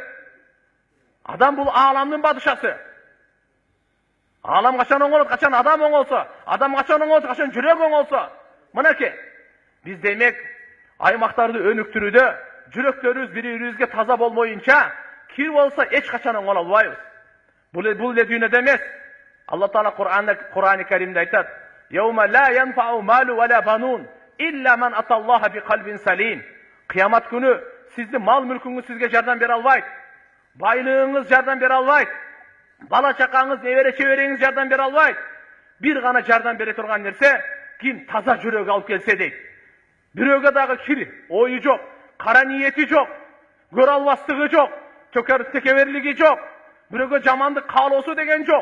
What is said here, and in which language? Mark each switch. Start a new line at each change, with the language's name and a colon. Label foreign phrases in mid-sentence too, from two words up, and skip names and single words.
Kyrgyz: Адам бул ааламдын бадышасы. Aalам качан оңолот, качан адам оңолсо, адам качан оңолот, качан жүрөк оңолсо. Мынакей, биз демек аймактарды өнүктүрүүдө жүрөктөрүбүз бири-бирибизге таза болмоюнча, кир болсо эч качан оңоло албайбыз. Бул эле дүйнөдө эмес. Алла Таала Кур'ан-ы Каримде айтат:
Arabic: "يَوْمَ لَا يَنفَعُ مَالٌ وَلَا بَنُونَ إِلَّا مَنْ أَتَى اللَّهَ بِقَلْبٍ سَلِيمٍ."
Kyrgyz: Кыямат күнү сиздин мал мүлкүңүз сизге жардам бере албайт. Байлыгыңыз жардам бере албайт. Бала чакаңыз, небере чебереңиз жардам бере албайт. Бир гана жардам бере турган нерсе, ким таза жүрөк алып келсе дейт. Бирөөгө дагы кир, ою жок, кара ниети жок, көрө албастыгы жок, текеберлиги жок, бирөөгө жамандык каалоосу деген жок.